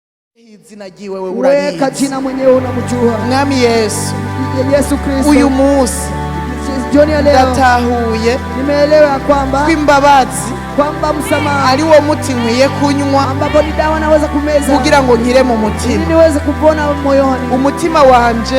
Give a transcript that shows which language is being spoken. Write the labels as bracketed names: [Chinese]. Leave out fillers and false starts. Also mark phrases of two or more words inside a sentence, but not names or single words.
[Swahili] Weka jina mwenyewe unamjua. Mwami Yesu. Yesu Kristo. [Rundi] Uyu munsi [Swahili] jioni ya leo [Rundi] ndatahuye [Swahili] nimeelewa kwamba [Rundi] kw'imbabazi [Swahili] kwamba msamaha [Rundi] ari wo muti nkwiye kunywa [Swahili] ambapo ni dawa naweza kumeza [Rundi] kugira ngo nkire mu mutima [Swahili] ili niweze kupona moyoni. [Rundi] Umutima wanje